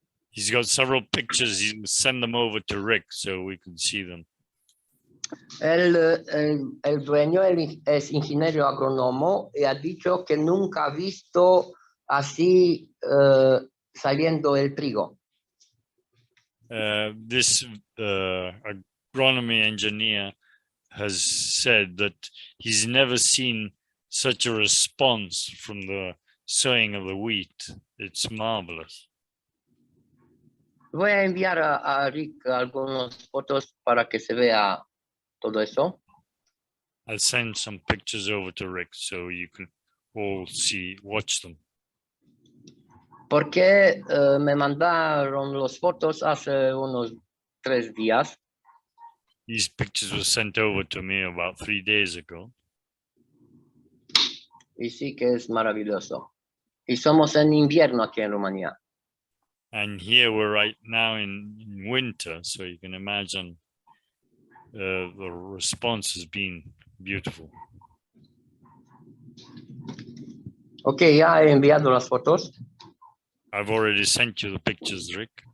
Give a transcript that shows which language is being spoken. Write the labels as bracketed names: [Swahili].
[English] He's got several pictures. He will send them over to Rick so we can see them. [Spanish] El dueño es ingeniero agrónomo y ha dicho que nunca ha visto así saliendo el trigo. [English] This agronomy engineer has said that he's never seen such a response from the sowing of the wheat. It's marvelous. [Spanish] Voy a enviar a Rick algunas fotos para que se vea todo eso. [English] I'll send some pictures over to Rick so you can all watch them. [Spanish] Porque me mandaron las fotos hace unos 3 días. [English] These pictures were sent over to me about 3 days ago. [Spanish] Y sí que es maravilloso. Y somos en invierno aquí en Rumanía. [English] And here we're right now in winter, so you can imagine the response has been beautiful. [Spanish] Ok, ya he enviado las fotos. [English] I've already sent you the pictures, Rick.